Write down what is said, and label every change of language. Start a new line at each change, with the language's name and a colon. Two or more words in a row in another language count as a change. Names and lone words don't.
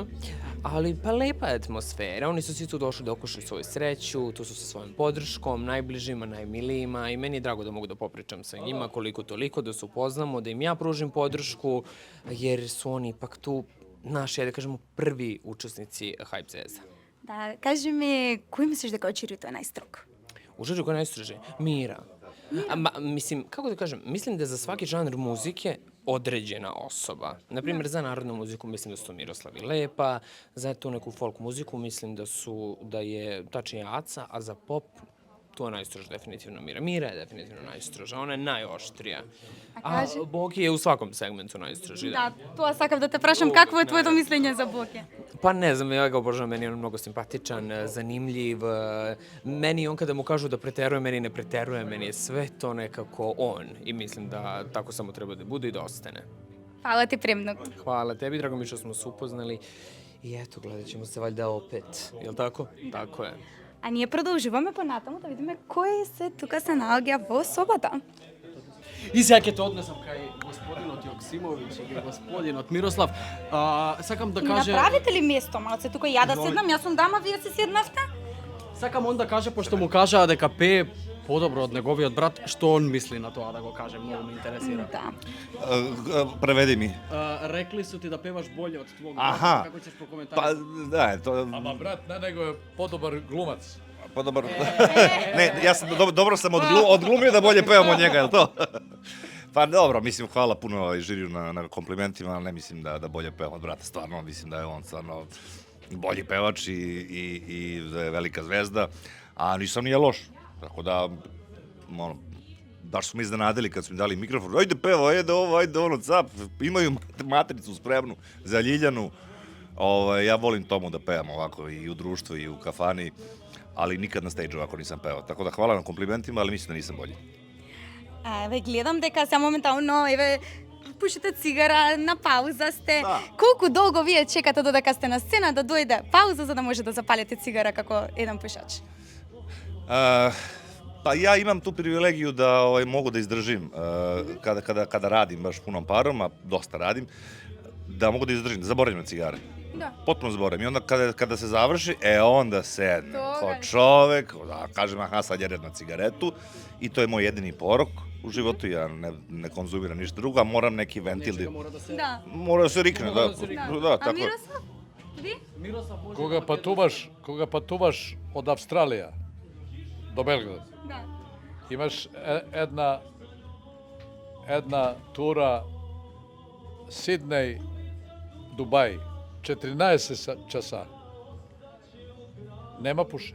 Serbian: Ali pa lepa je atmosfera, oni su svi tu došli da okušaju svoju sreću, tu su sa svojom podrškom, najbližima, najmilijima i meni je drago da mogu da popričam sa njima koliko toliko, da se upoznamo, da im ja pružim podršku, jer su oni ipak tu naši, da kažemo, prvi učesnici Hype Zvezda.
Macedonian: Да, кажи ми, кој мислиш дека од жирито е најстрог?
Serbian: U žiri koja je najstroži? Mira. Mislim, kako da kažem, mislim da je za svaki žanr muzike određena osoba. Naprimjer, za narodnu muziku mislim da su to Miroslav i Lepa, za tu neku folk muziku mislim da je tačnije Aca, a za pop tu je najstroža definitivno Mira. Mira je definitivno najstroža, ona je najoštrija. A Boki je u svakom segmentu najstroži. Да, тоа сакав да те прашам, какво е твоето мислење за Боки? Pa ne znam, ja ga obožavam, meni je on mnogo simpatičan, zanimljiv. Meni on kada mu kažu da preteruje, meni ne preteruje, meni je sve to nekako on. I mislim da tako samo treba da bude i da ostane.
Macedonian: Фала ти премног.
Serbian: Hvala tebi, drago mi što smo se upoznali. I eto, gledat ćemo se valjda opet, jel tako? Tako je.
Macedonian: А ние продолжуваме понатаму да видиме кој се тука се наоѓа во собата. И сега ќе те однесам кај господинот Јоксимовиќ или господинот Мирослав. Сакам да Ми каже... направите ли место малце тука ја да седнам? Јас сум дама, вие се седнавте? Сакам он да каже, пошто му кажаа дека пее подобро од неговиот брат, што он мисли на тоа да го каже, многу ме интересира. Да. Преведи ми.
Serbian: Рекли су ти да певаш боле од твог Аха. брат, како ćeš Па, прокоментарисати?
Macedonian: да, тоа... Ама брат, на него е подобар глумац.
Serbian: Подобар... Не, јас добро сам одглумio да болje певам од njega, јел то? Па добро, мислим, хвала пуно и жирiju на комплиментима, ali ne mislim da bolje pevam od brata, stvarno, mislim da je on stvarno bolji pevač i da je velika zvezda, a nisam nije loš, tako da, baš su me iznenadili kad su mi dali mikrofon, ajde peva, ajde ovo, ajde ono, cap, imaju matricu spremnu za Ljiljanu, ja volim tomu da pevam ovako i u društvu i u kafani, ali nikad na stage ovako nisam pevao, tako da hvala na komplimentima, ali mislim da nisam bolji.
Macedonian: Еве гледам дека се моментално еве пушите цигара, на пауза сте. Колку долго вие чекате додека сте на сцена да дојде пауза за да може да запалите цигара како еден пушач?
Serbian: Pa ja imam tu privilegiju da mogu da izdržim kada radim baš punom parom, a dosta radim, da mogu da izdržim, da zaboravim na cigare.
Macedonian: Да.
Serbian: Potpuno zaboravim. I onda kada se završi, onda sedne Toga kao je. čovek, da kažem, aha, sad je red na cigaretu i to je moj jedini porok u životu, ja ne konzumiram ništa drugo, a moram neki ventil, Nečega mora da se... Da. mora da se rikne, Mora da, da se rikne. da, A tako. Miroslav? Vi? Miroslav može...
Macedonian: Кога патуваш од Австралија до Белград,
Serbian: Da.
Macedonian: имаш една тура Сиднеј, Дубај, 14 часа. Нема пушење.